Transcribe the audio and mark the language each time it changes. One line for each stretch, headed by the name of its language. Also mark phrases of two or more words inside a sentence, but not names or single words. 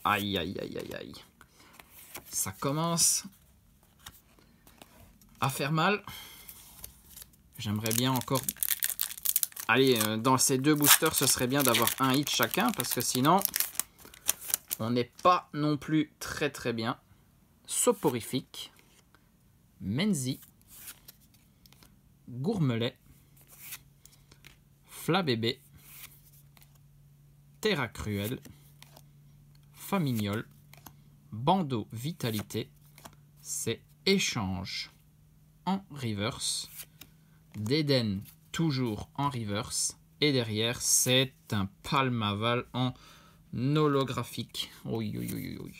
French: Aïe, aïe, aïe, aïe, aïe. Ça commence à faire mal. J'aimerais bien encore... Allez, dans ces deux boosters, ce serait bien d'avoir un hit chacun. Parce que sinon, on n'est pas non plus très très bien. Soporifique. Menzi. Gourmelet. Flabébé. Terra Cruel. Famignol. Bandeau Vitalité. C'est Échange en reverse. D'Eden toujours en reverse. Et derrière, c'est un Palmaval en holographique. Oui, oui, oui, oui.